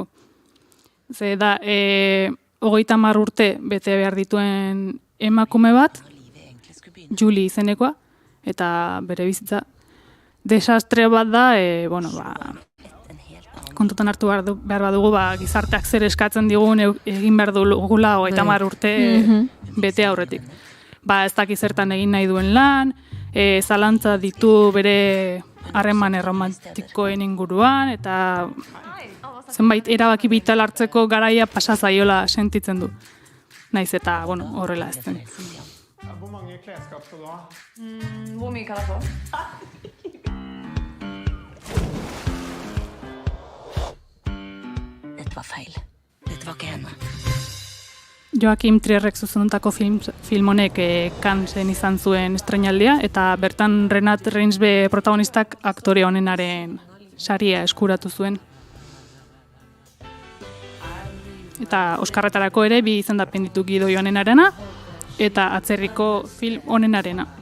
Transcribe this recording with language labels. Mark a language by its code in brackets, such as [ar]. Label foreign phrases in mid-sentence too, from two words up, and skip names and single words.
[eu] Ze da, 30 urte bete behar dituen emakume bat, Julie izenekoa, eta bere bizitza desastre bat da, kontutan hartu behar badugu, gizarteak zer eskatzen digun egin behar dugula 30 urte bete aurretik. Ez dakiz zertan egin nahi duen lan, zalantza ditu bere harreman erromantikoen inguruan, eta zenbait erabaki vital hartzeko garaia pasa zaiola sentitzen du. Naiz eta, horrela ez zen. [no] Hvor mange klesskap skal du ha? Hvor mye kan jeg få? Dette var feil. Dette var ikke henne. [eu] Joakim Trierrek zuzendutako film honek Canesen izan zuen estreinaldia, eta bertan Renat Reinsbe protagonistak aktore honenaren saria eskuratu zuen. Eta Oskarretarako ere 2 izendapen ditu Gidoi honenarena, eta atzerriko film honenarena.